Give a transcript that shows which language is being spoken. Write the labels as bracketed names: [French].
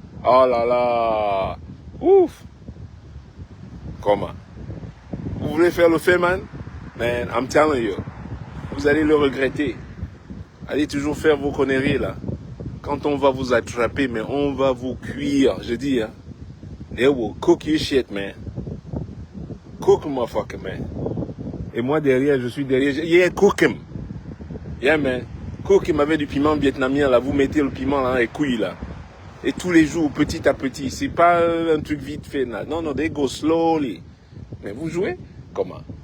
[French] Oh là là. Ouf. Comment? Vous voulez faire le fait, man? [English] Man, I'm telling you. [French] Vous allez le regretter. Allez toujours faire vos conneries là. Quand on va vous attraper, mais on va vous cuire, je dis, hein. [English] They will cook your shit, man. Cook motherfucker, man. [French] Et moi derrière, je suis derrière. [English] Yeah, cook him. Yeah, man. Cook him [French] avec du piment vietnamien là. Vous mettez le piment là, les couilles là. Et tous les jours, petit à petit. C'est pas un truc vite fait là. Non, non, [English] they go slowly. [French] Mais vous jouez? Comment?